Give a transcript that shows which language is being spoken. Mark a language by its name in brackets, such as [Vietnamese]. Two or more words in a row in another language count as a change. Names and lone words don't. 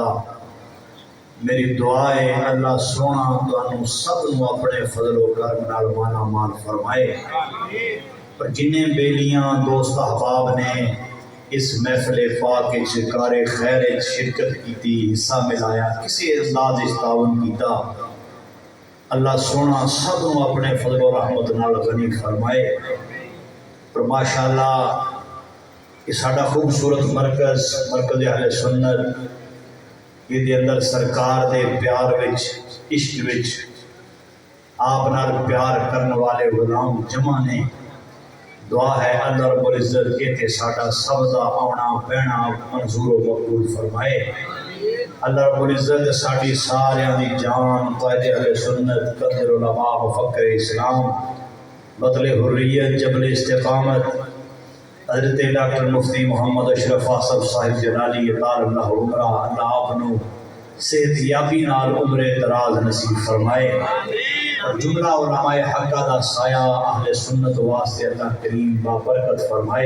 [Punjabi] میری دعا ہے اللہ سونا تانوں سب نو اپنے فضل و کرم نال مالا مال فرمائے، اور جنہیں بیلیاں دوست احباب نے اس محفل پاک شکار خیر شرکت کیتی حصہ ملایا کسی انداز اس تعاون کیتا، اللہ سونا سب نو اپنے فضل و رحمت نال غنی فرمائے۔ اور ماشاءاللہ یہ ساڈا خوبصورت مرکز اہل سنت یہ دے اندر سرکار دے پیار وچ عشق وچ آپ نال پیار کرنے والے غلام جمع نے۔ دعا ہے اللہ رب العزت یہ تے ساڈا سب دا آنا بہنا منظور و مقبول فرمائے۔ اللہ رب العزت ساڈی ساریاں دی جان قائد اہل سنت قدر علماء مفکر اسلام بطل حریت جبل استقامت حضرت ڈاکٹر مفتی محمد اشرف آصف صاحب جلالی [Arabic] اطال اللہ عمرہ [Punjabi] اللہ آپ نو صحت یابی نال عمر دراز نصیب فرمائے، اور جملہ علماء حقہ دا سایہ اہل سنت واسطے اللہ کریم بابرکت فرمائے۔